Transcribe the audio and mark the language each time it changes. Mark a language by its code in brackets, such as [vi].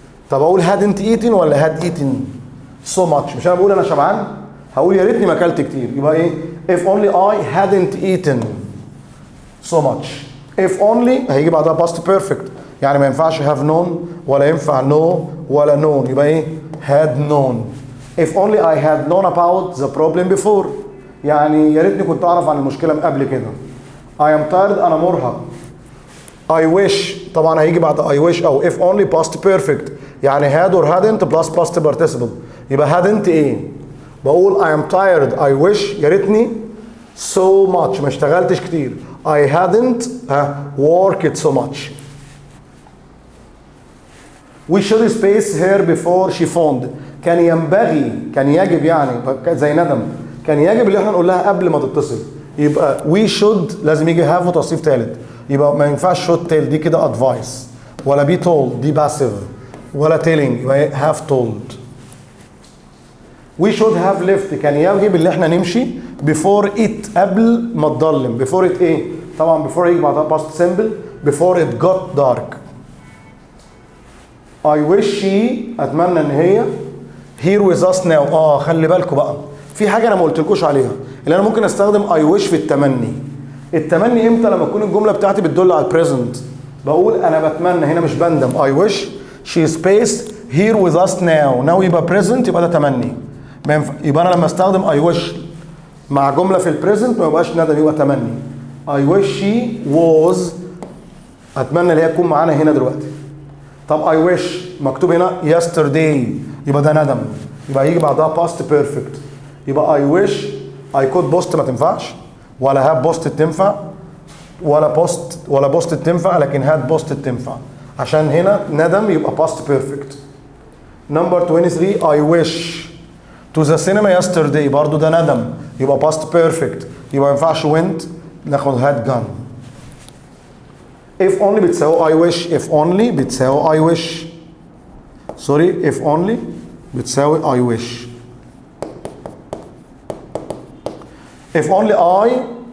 [ar] طب اقول hadn't eaten ولا had eaten so much؟ مش انا بقول انا شبعان، هقول يا ريتني ما اكلت كتير. [en] يبقى ايه؟ if only I hadn't eaten so much. [ar] if only هيجي بعدها past perfect، يعني ما ينفعش have known ولا ينفع know ولا known، يبقى ايه؟ had known. [en] if only I had known about the problem before، [ar] يعني يا ريتني كنت اعرف عن المشكله من قبل كده. I am tired، انا مرهق. I wish، طبعا هيجي بعد I wish او if only past perfect، يعني had or hadn't plus past participle. يبقى hadn't ايه؟ بقول I am tired I wish، يا ريتني so much، ما اشتغلتش كتير. [en] I hadn't worked so much. We should space her before she phoned، [ar] كان ينبغي، كان يجب، يعني زي ندم، كان يجب اللي احنا نقول لها قبل ما تتصل. يبقى we should لازم يجي have وتصريف ثالث. يبقى ما ينفعش should tell، دي كده advice، ولا be told دي passive، ولا telling، يبقى have told. [en] we should have left، [ar] كان يجب اللي احنا نمشي before it، قبل ما تضلم. [en] before it ايه؟ طبعا before يجي بعدها past simple، before it got dark. I wish she، [ar] اتمنى ان هي [en] here with us now. [ar] خلي بالكم بقى، في حاجه انا ما قلتلكوش عليها، اللي انا ممكن استخدم I wish في التمني. التمني امتى؟ لما تكون الجمله بتاعتي بتدل على البريزنت، بقول انا بتمنى، هنا مش بندم. [en] I wish she spaced here with us now. [ar] now يبقى present، يبقى ده تمني. يبقى انا لما استخدم I wish مع جمله في البريزنت ما يبقاش ندم، يبقى تمني. [en] I wish she was، [ar] اتمنى ان هي تكون معانا هنا دلوقتي. طب I wish مكتوب هنا yesterday، يبقى ده ندم، يبقى يجي بعدها past perfect. يبقى [en] I wish I could post [ar] ما تنفعش، ولا have posted تنفع، ولا posted تنفع، لكن had posted تنفع، عشان هنا ندم يبقى past perfect. [en] Number 23 I wish to the cinema yesterday، [ar] برضو ده ندم، [en] يبقى past perfect، يبقى ما ينفعش went، ناخد had gone. if only بتساوي I wish، if only بتساوي I wish، if only بتساوي I wish. if only I